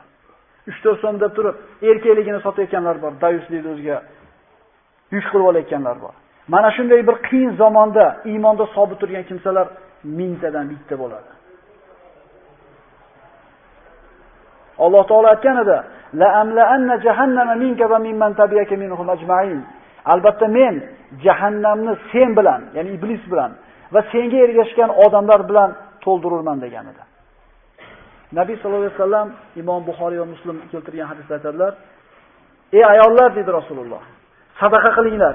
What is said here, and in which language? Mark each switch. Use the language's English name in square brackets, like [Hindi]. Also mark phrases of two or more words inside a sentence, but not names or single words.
[Uzbek] 3-4 so'm deb turib erkakligini sotayotganlar bor. Dayuslikni o'ziga yuk qilib olayotganlar bor. Mana shunday bir qiyin zamonda iymonda sobit turgan kimsalar 1000 tadan bitta bo'ladi. Alloh taolo aytgan edi, [Arabic] لأملأن جهنم منك وممن تبعك منهم أجمعين. [Uzbek] Albatta men jahannamni sen bilan, ya'ni iblis bilan va senga ergashgan odamlar bilan to'ldirurman degan edi. Nabiy [Arabic] صلى الله عليه وسلم [Uzbek] Imom Buxoriy va Muslim keltirgan hadisda aytadilar: "Ey ayollar," dedi Rasululloh, "sadaqa qilinglar.